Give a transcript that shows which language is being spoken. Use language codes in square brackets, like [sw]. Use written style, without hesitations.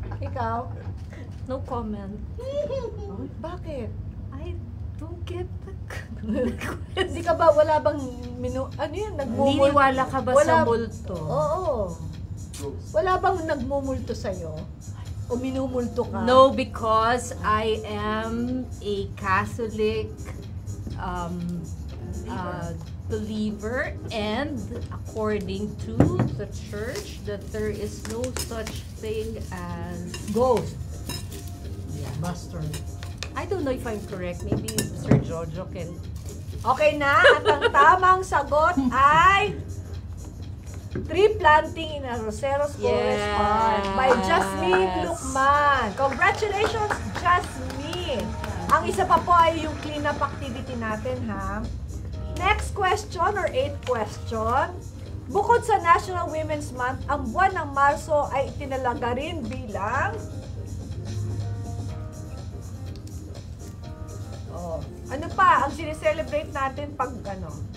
[tl] Ikaw? [en] No comment. [tl] Bakit? [en] I don't get the [tl] Hindi ka ba, wala bang ano yun? Naniniwala ka ba sa multo? Oo. Wala bang nagmumulto sa'yo? O minumulto ka? [en] No, because I am a Catholic believer, and according to the church, that there is no such thing as ghost. Yeah. Buster. I don't know if I'm correct. Maybe Sir Jojo can. [tl] Okay na, at ang tamang sagot ay Tree Planting in a Roseros Forest Park by Jasmine Lucman. [en] Congratulations, Jasmine! [tl] Ang isa pa po ay yung cleanup activity natin, ha? [en] Next question or 8th question. [tl] Bukod sa National Women's Month, ang buwan ng Marso ay itinalaga rin bilang ano pa ang sineselebrate natin pag ano?